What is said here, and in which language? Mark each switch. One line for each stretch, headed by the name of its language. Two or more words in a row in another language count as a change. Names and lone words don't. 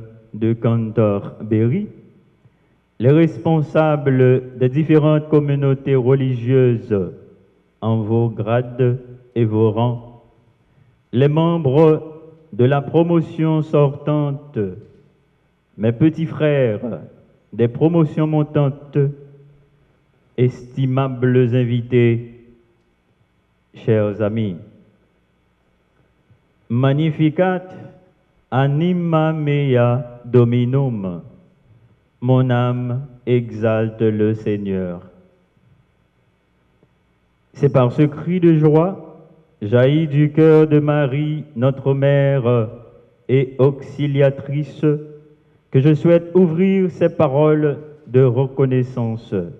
French: de Cantorbéry, les responsables des différentes communautés religieuses en vos grades et vos rangs, les membres de la promotion sortante, mes petits frères des promotions montantes, estimables invités, chers amis.
Latin: Magnificat anima mea Dominum.
French: Mon âme exalte le Seigneur. C'est par ce cri de joie, jailli du cœur de Marie, notre mère et auxiliatrice, que je souhaite ouvrir ces paroles de reconnaissance.